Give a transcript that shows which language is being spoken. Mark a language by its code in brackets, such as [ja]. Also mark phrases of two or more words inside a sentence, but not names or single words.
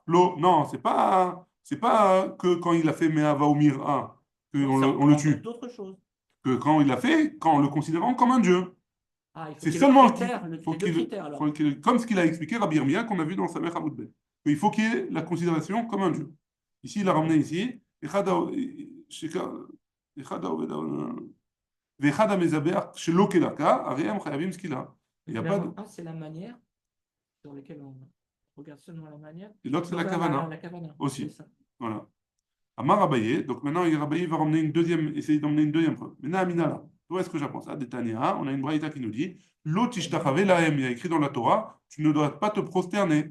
[fr] Non, c'est pas que quand il a fait Me'ava ou Mira, non, ça on le englobe tue. d'autres choses. Que quand il l'a fait, quand en le considérant comme un dieu. Ah, il faut C'est qu'il y ait le seulement critère, faut les deux critères alors. comme ce qu'il a expliqué Rabbi Yirmiyah qu'on a vu dans Samech Hamoudbet. Il faut qu'il y ait la considération comme un dieu. Ici, il a ramené ici. [he] ואחד המזבח שלא כדרכה, הרי הם חייבים סקילה. [fr] Il y a pas de... Un, c'est la manière sur laquelle on regarde seulement la manière. Et l'autre, c'est la Donc, kavana. la kavana, Aussi. c'est ça. Voilà. Amar Abaye, donc maintenant, Abaye va ramener une deuxième, essayer d'emmener une deuxième preuve. Maintenant, Amina, là, où est-ce que j'apprends ça? Détania, on a une braïta qui nous dit [he] לא תשתחוה להם, [fr] il y a écrit dans la Torah, tu ne dois pas te prosterner.